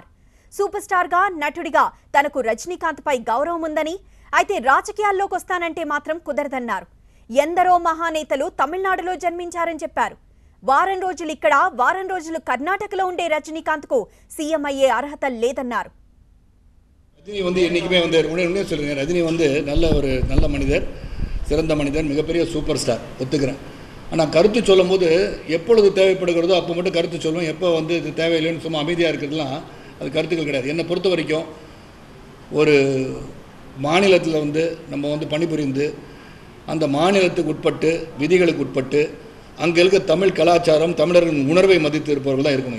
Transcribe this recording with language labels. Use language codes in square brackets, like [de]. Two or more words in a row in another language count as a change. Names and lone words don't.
[te] సూపర్ స్టార్ గా, నటుడిగా తనకు రజనీకాంత్ పై గౌరవం ఉందని, అయితే రాజకీయాల్లోకి వస్తానంటే మాత్రం కుదరదన్నారు. ఎందరో మహానేతలు తమిళనాడులో జన్మించారని చెప్పారు. వారం రోజులు ఇక్కడ, వారం రోజులు కర్ణాటకలో ఉండే రజనీకాంత్ కు సీఎం అయ్యే అర్హత లేదన్నారు. [ta] ரஜினி என்றைக்குமே உடனே சொல்லுங்க, ரஜினி நல்ல மனிதர், சிறந்த மனிதர், மிகப்பெரிய சூப்பர் ஸ்டார், ஒத்துக்கிறேன். ஆனால் கருத்து சொல்லும் போது எப்பொழுது தேவைப்படுகிறதோ அப்போ மட்டும் கருத்து சொல்லுவோம். எப்போ இது தேவையில்லைன்னு சும்மா அமைதியாக இருக்கிறதுலாம் அது கருத்துக்கள் கிடையாது. என்னை பொறுத்த வரைக்கும் ஒரு மாநிலத்தில் நம்ம பணிபுரிந்து அந்த மாநிலத்துக்கு உட்பட்டு, விதிகளுக்கு உட்பட்டு அங்கே இருக்க தமிழ் கலாச்சாரம், தமிழர்களின் உணர்வை மதித்து இருப்பவர்கள் தான் இருக்கணும்.